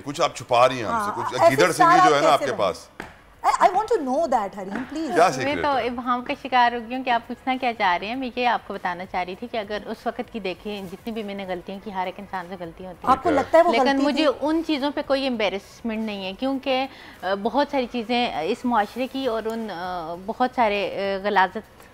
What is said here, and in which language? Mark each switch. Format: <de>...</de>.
<hi>कुछ आप छुपा रही हैं हमसे, कुछ गिदड़ सिंगी जो है ना आपके पास।</hi> <en>I want to know that हरीम please.</en> <hi>मैं तो इब्हाम का शिकार हो गई हूँ कि आप पूछना क्या चाह रहे हैं। मैं ये आपको बताना चाह रही थी कि अगर उस वक्त की देखें जितनी भी मैंने गलतियाँ की, हर एक इंसान से गलतियाँ होती हैं, आपको लगता है वो लेकिन गलती मुझे उन चीज़ों पे कोई एम्बेरसमेंट नहीं है क्योंकि बहुत सारी चीज़ें इस मुआशरे की और उन बहुत सारे गलाजत</hi>